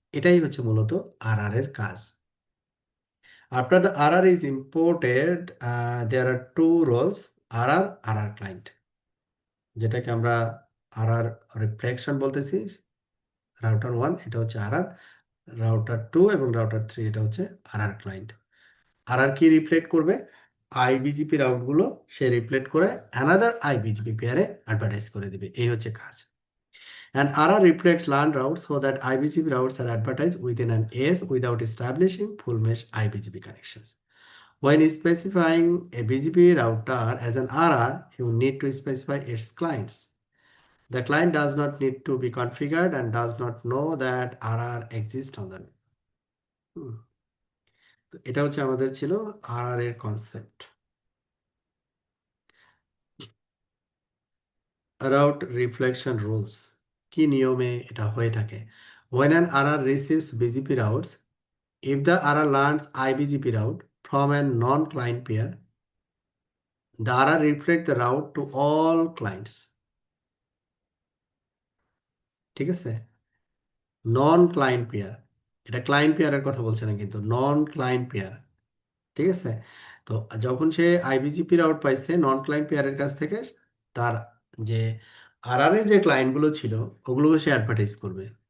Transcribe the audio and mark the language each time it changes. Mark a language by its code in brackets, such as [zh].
[bn] এটাই হচ্ছে মূলত আর আর এর কাজ। [en] after the R R is imported, there are two roles, R R client, [bn] যেটাকে আমরা আর আর রিফ্লেকশন বলতেছি। রাউটার 1 এটা হচ্ছে আর আর, রাউটার 2 এবং রাউটার 3 এটা হচ্ছে আর আর ক্লায়েন্ট। আর আর কি রিফ্লেক্ট করবে, আইবিজিপি রাউটগুলো সে রিফ্লেক্ট করে অ্যানাদার আইবিজিপি পেয়ারে অ্যাডভার্টাইজ করে দিবে, এই হচ্ছে কাজ। [en] And RR reflects LAN routes so that IBGP routes are advertised within an AS without establishing full mesh IBGP connections. When specifying a BGP router as an RR, you need to specify its clients. The client does not need to be configured and does not know that RR exists on the net. [bn] তো এটা হচ্ছে আমাদের ছিল RR এর concept. Route reflection rules কি নিয়মে এটা হয়ে থাকে? [en] When an RR receives BGP routes, if the RR learns IBGP route from a non-client pair, the RR reflects the route to all clients. [bn] ঠিক আছে, নন ক্লায়েন্ট পেয়ার, এটা client পেয়ারের কথা বলছে না কিন্তু, নন ক্লায়েন্ট পেয়ার। ঠিক আছে, তো যখন সে আইবিজিপি রাউট পাইছে নন ক্লায়েন্ট পেয়ারের কাছ থেকে, তার যে আরআর এর যে ক্লায়েন্টগুলো ছিল ওগুলোকে সে অ্যাডভার্টাইজ করবে।